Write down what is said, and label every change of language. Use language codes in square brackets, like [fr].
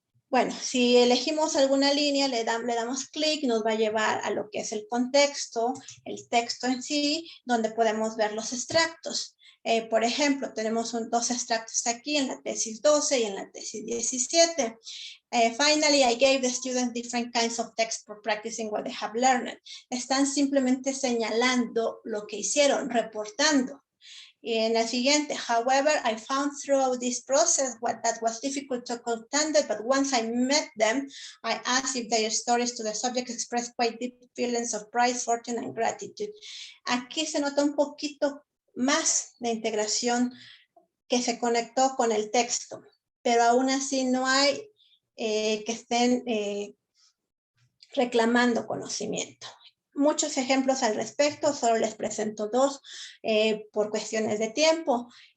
[es] Bueno, si elegimos alguna línea, le damos clic, nos va a llevar a lo que es el contexto, el texto en sí, donde podemos ver los extractos. Por ejemplo, tenemos dos extractos aquí en la tesis 12 y en la tesis 17. [en] Finally, I gave the students different kinds of text for practicing what they have learned. [es] Están simplemente señalando lo que hicieron, reportando. Y en la siguiente, [en] however, I found throughout this process that was difficult to understand, but once I met them, I asked if their stories to the subject expressed quite deep feelings of pride, fortune, and gratitude. [es] Aquí se nota un poquito más de integración que se conectó con el texto, pero aún así no hay que estén reclamando conocimiento. Muchos ejemplos al respecto, solo les presento dos por cuestiones de tiempo.